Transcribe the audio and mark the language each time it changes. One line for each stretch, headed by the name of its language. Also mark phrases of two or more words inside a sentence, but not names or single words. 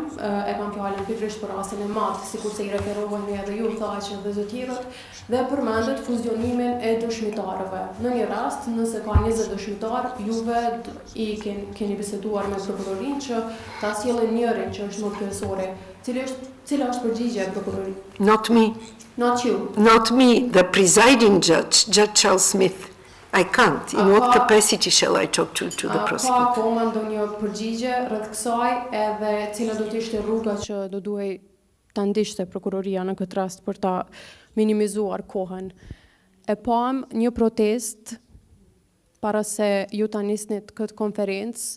Albanian: E kam fjalën pikërisht për rastin e madh, sikurse i referoheni edhe ju thaqë dhe të tjerët, dhe përmendet fuzionimin e dëshmitarëve. Në një rast, nëse ka 20 dëshmitar, juve i keni biseduar me prokurorinë që ta sjellin njërin që është më kryesori. Cila është përgjigjja e prokurorit?
English: Not me. Not you. Not me, the presiding judge, Judge Charles Smith. I can't. In what capacity shall I talk to the prosecutor?
Albanian: Ka akoma ndonjë përgjigje rreth kësaj edhe cila do të ishte rruga që do duhej ta ndiqte prokuroria në këtë rast për ta minimizuar kohën. E pam një protest para se ju ta nisnit këtë konferencë.